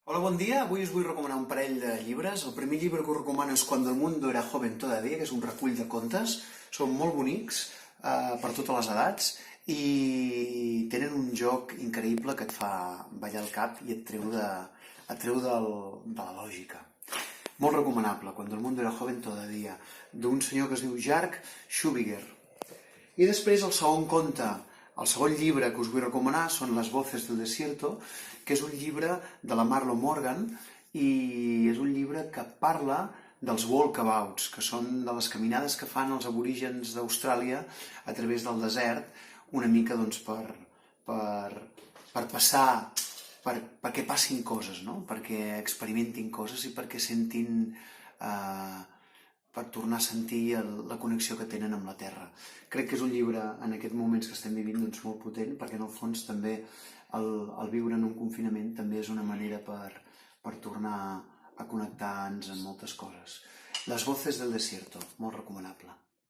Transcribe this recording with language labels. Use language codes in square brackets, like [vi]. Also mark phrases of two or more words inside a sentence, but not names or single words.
[ca] Hola, bon dia. Avui us vull recomanar un parell de llibres. El primer llibre que us recomano és Cuando el mundo era joven todavía, que és un recull de contes. Són molt bonics, per totes les edats, i tenen un joc increïble que et fa ballar el cap i et treu de la lògica. Molt recomanable, Cuando el mundo era joven todavía, d'un senyor que es diu Jark Schubiger. I després el segon conte, el segon llibre que us vull recomanar són Las voces del desierto, que és un llibre de la Marlo Morgan i és un llibre que parla dels walkabouts, que són de les caminades que fan els aborígens d'Austràlia a través del desert, una mica doncs, per passar, perquè passin coses, no? Perquè experimentin coses i perquè sentin per tornar a sentir la connexió que tenen amb la Terra. Crec que és un llibre, en aquests moments que estem vivint, doncs, molt potent, perquè en el fons també el viure en un confinament també és una manera per tornar a connectar-nos amb moltes coses. Las voces del desierto, molt recomanable.